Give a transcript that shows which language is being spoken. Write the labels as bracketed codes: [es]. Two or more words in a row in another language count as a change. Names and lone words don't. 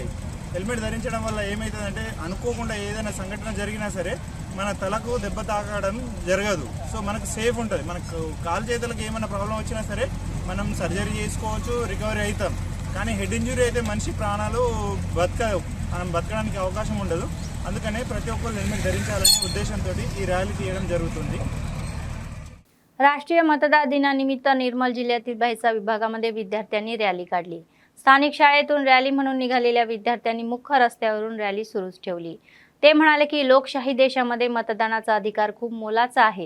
[te] హెల్మెట్ ధరించడం వల్ల ఏమవుతుందంటే అనుకోకుండా ఏదైనా సంఘటన జరిగినా సరే మన తలకు దెబ్బ తాకడం జరగదు. సో మనకు సేఫ్ ఉంటుంది. మనకు కాలు చేతులకు ఏమైనా ప్రాబ్లం వచ్చినా సరే మనం సర్జరీ చేసుకోవచ్చు, రికవరీ అవుతాం. కానీ [en] head injury [te] అయితే మనిషి ప్రాణాలు మనం బతకడానికి అవకాశం ఉండదు. అందుకనే ప్రతి ఒక్కరు హెల్మెట్ ధరించాలనే ఉద్దేశంతో ఈ ర్యాలీ తీయడం జరుగుతుంది. [mr] राष्ट्रीय मतदार दिनानिमित्त निर्मल जिल्ह्यातील भाईसा विभागामध्ये विद्यार्थ्यांनी रॅली काढली. स्थानिक शाळेतून रॅली म्हणून निघालेल्या विद्यार्थ्यांनी मुख्य रस्त्यावरून रॅली सुरूच ठेवली. ते म्हणाले की लोकशाही देशामध्ये मतदानाचा अधिकार खूप मोलाचा आहे.